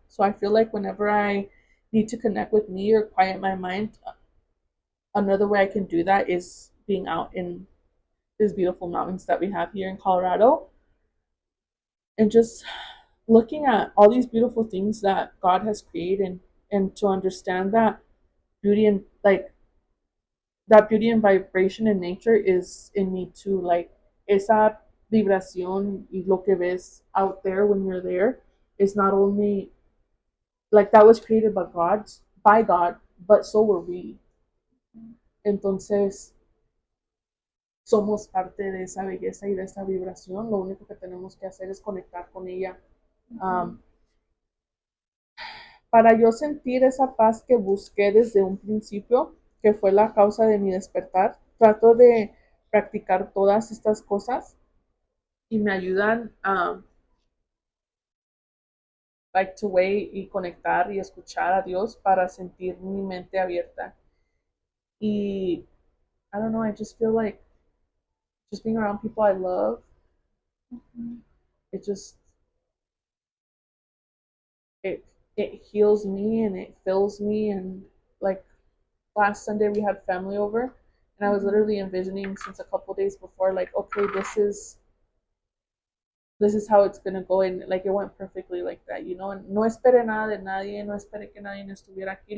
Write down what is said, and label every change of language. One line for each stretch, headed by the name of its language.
English: So I feel like whenever I need to connect with me or quiet my mind, another way I can do that is being out in these beautiful mountains that we have here in Colorado and just looking at all these beautiful things that God has created and to understand that beauty and like that beauty and vibration in nature is in me too. Like
Spanish: esa vibración y lo que ves
English: out there when you're there is not only like that was created by God, but so were we.
Spanish: Entonces, somos parte de esa belleza y de esa vibración. Lo único que tenemos que hacer es conectar con ella. Para yo sentir esa paz que busqué desde un principio, que fue la causa de mi despertar, trato de practicar todas estas cosas y me ayudan
English: like to wait
Spanish: y conectar y escuchar a Dios para sentir mi mente abierta.
English: Y I don't know, I just feel like just being around people I love, it just it it heals me and it fills me. And like last Sunday we had family over and I was literally envisioning since a couple days before, like, okay, this is how it's gonna go, and like it went perfectly like that, you know. And
Spanish: no esperé nada de nadie, no esperé que nadie estuviera aquí.